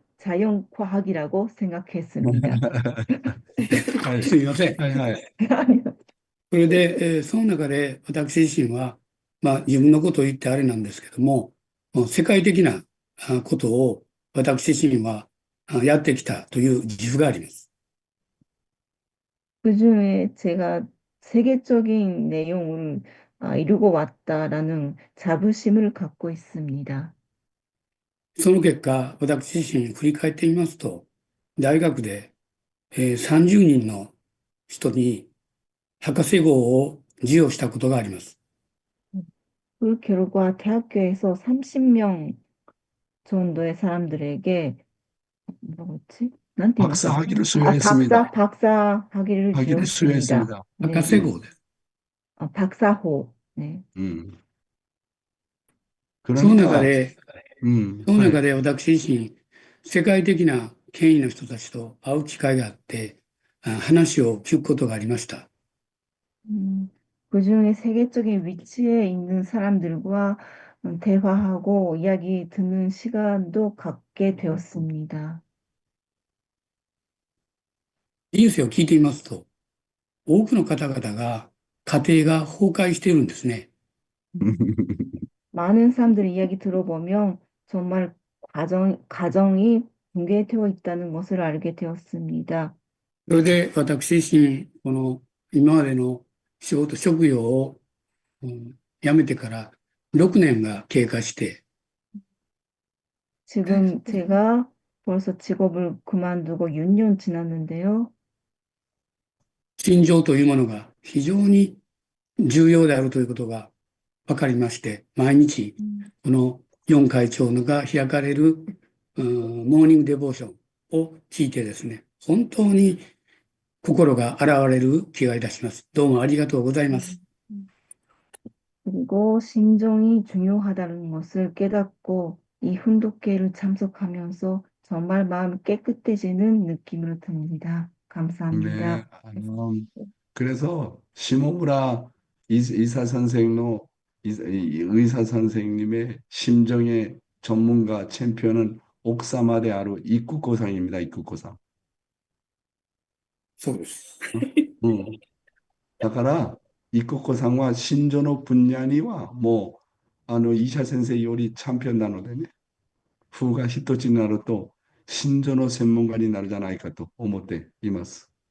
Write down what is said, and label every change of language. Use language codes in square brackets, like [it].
[ko] 자연과학이라고 생각했습니다. [ja] はい。すみません。はいはい。 [ko] 아니요. [ja] それで、その中で私自身は、自分のことを言ってあれなんですけども、もう世界的なことを私自身はやってきたという自負があります。 [ko] 그중에 제가 세계적인 내용을 이루고 왔다라는 자부심을 갖고 있습니다. [ja] その結果、私自身振り返ってみますと、大学で30人の人に博士号を授与したことがあります。 [ko] 그 결과 대학교에서 30명 정도의 사람들에게 뭐라고 했지? [ja] 난테 [ko] 박사 맞았어? 학위를 박사, 수여했습니다. 박사 학위를 학위를 주었습니다. 수여했습니다. [ja] 博 [ko] 네, [ja] 士号です。 [ko] 박사호. 네. [ja] その中 [ko] 그러니까, [ja] で、その [ko] 네. [ja] 中で私自身、世界的な権威の人たちと会う機会があって、話を聞くことがありました。 [ko] 그중에 세계적인 위치에 있는 사람들과 대화하고 이야기 듣는 시간도 갖게 되었습니다. [ja] 人生を聞いてみますと、多くの方々が家庭が崩壊しているんですね。 [ko] 많은 사람들의 이야기 들어보면 정말 가정이 붕괴되어 있다는 것을 알게 되었습니다. [ja] それで私自身、この今までの職業を、辞めてから6年が経過して、 [ko] 지금 제가 벌써 직업을 그만두고 6년 지났는데요. [ja] 心情というものが非常に重要であるということが分かりまして、毎日この4会長のが開かれるモーニングデボーションを聞いてですね、本当に心が洗われる気がいたします。どうもありがとうございます。 [ko] 그리고 신정이 중요하다는 것을 깨닫고 이 훈독회를 참석하면서 정말 마음이 깨끗해지는 느낌으로 듭니다. 감사합니다. 네, 그래서 시모무라 의사 선생의 의사 선생님의 심정의 전문가 챔피언은 옥사마 대 아루 이쿠코상입니다. 이쿠코상. [ja] そうです。 응. だから、イココさんは心情の分野にはもう、医者先生よりチャンピオンなのでね、風が一つになると、心情の専門家になるじゃないかと思っています。